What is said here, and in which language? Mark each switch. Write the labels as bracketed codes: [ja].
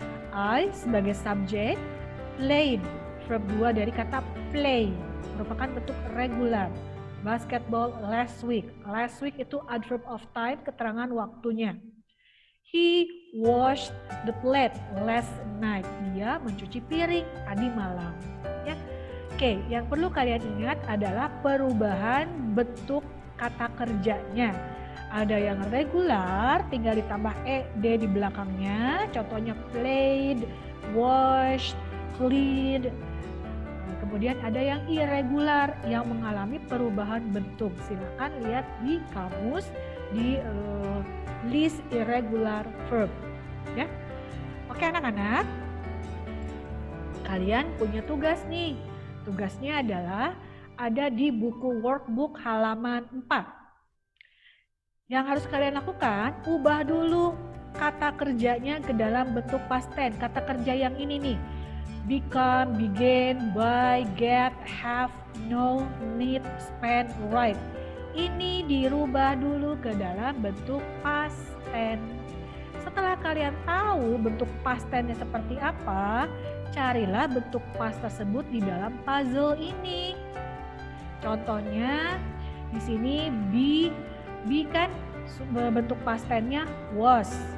[id] I sebagai subjek, played verb 2 dari kata play merupakan bentuk regular. Basketball last week. Last week itu adverb of time, keterangan waktunya. [en] He washed the plate last night. [id] Dia mencuci piring tadi malam. Ya. Oke, yang perlu kalian ingat adalah perubahan bentuk kata kerjanya. Ada yang regular, tinggal ditambah ed di belakangnya. Contohnya played, washed, cleaned. Kemudian ada yang irregular yang mengalami perubahan bentuk. Silakan lihat di kamus di list irregular verb. Ya, oke anak-anak. Kalian punya tugas nih. Tugasnya adalah ada di buku workbook halaman 4. Yang harus kalian lakukan, ubah dulu kata kerjanya ke dalam bentuk past tense. Kata kerja yang ini nih. [en] Become, begin, buy, get, have, know, need, spend, write. [id] Ini dirubah dulu ke dalam bentuk past tense. Setelah kalian tahu bentuk past tense-nya seperti apa, carilah bentuk past tersebut di dalam puzzle ini. Contohnya di sini be kan bentuk past tense-nya was.